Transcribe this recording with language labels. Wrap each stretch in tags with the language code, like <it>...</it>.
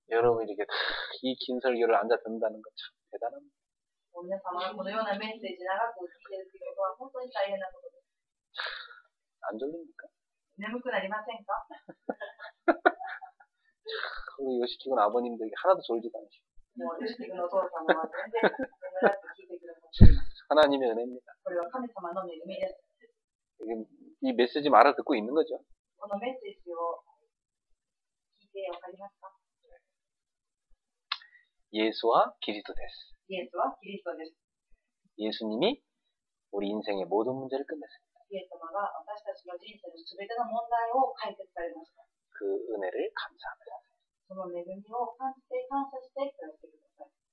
<ko>여러분 이렇게 이 긴 설교를 앉아 듣는다는 건 참 대단합니다.</ko> <ja>皆様がこのようなメッセージ長く聞いているということは本当に大変なことです。</ja> <ko>안 졸립니까?</ko> <ja>眠くなりませんか？</ja> <ko>우리 요시키군 아버님들이 하나도 졸지도 않으시고</ko> <ja>もうヨシキ君のお父様は全然眠らず聞いてくださっています。</ja> <ko>하나님의 은혜입니다.</ko> <ja>これは神様の恵みです。</ja> <ko>이 메시지 알아듣고 있는 거죠.</ko> <ja>このメッセージを聞いてわかりますか？</ja> <ko>예수와 그리스도</ko> <ja>です. イエスはキリストです。</ja> <ko>예수님이 우리 인생의 모든 문제를 끝냈습니다.</ko> <ja>イエス様が私たちの人生のすべての問題を解決されました。</ja> <ko>그 은혜를 감사합니다.</ko> <ja>その恵みを感じて感謝して暮らしてください。</ja>